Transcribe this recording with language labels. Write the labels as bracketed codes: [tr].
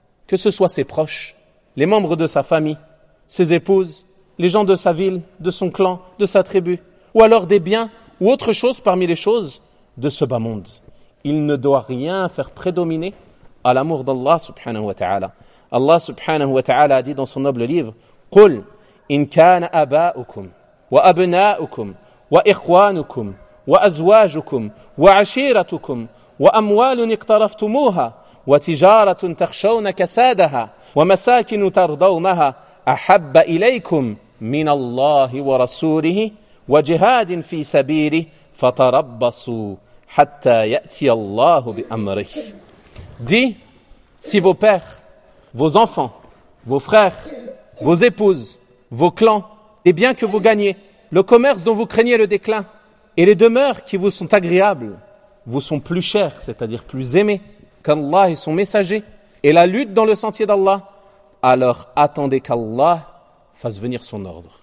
[fr] Que ce soit ses proches, les membres de sa famille, ses épouses, les gens de sa ville, de son clan, de sa tribu, ou alors des biens, ou autre chose parmi les choses de ce bas monde. Il ne doit rien faire prédominer à l'amour d'Allah subhanahu wa ta'ala. Allah subhanahu wa ta'ala a dit dans son noble livre, [ar] « قُلْ إِنْ كَانَ أَبَاؤُكُمْ وَأَبْنَاؤُكُمْ وَإِخْوَانُكُمْ وَأَزْوَاجُكُمْ وَعَشِيرَتُكُمْ وَأَمْوَالٌ اِقْتَرَفْتُمُوهَا وَتِجَارَةٌ تَخْشَوْنَ كَسَادَهَا وَمَسَاكِنُ تَرْضَوْنَهَا أَحَبَّ إِلَيْكُمْ مِنَ اللَّهِ وَرَسُولِهِ وجهاد في سبيله فتربصوا حتى يأتي الله بأمره. [fr] Dis, si vos pères, vos enfants, vos frères, vos épouses, vos clans, les biens que vous gagnez, le commerce dont vous craignez le déclin, et les demeures qui vous sont agréables, vous sont plus chers, c'est-à-dire plus aimés, qu'Allah et son messager, et la lutte dans le sentier d'Allah, alors attendez qu'Allah fasse venir son ordre.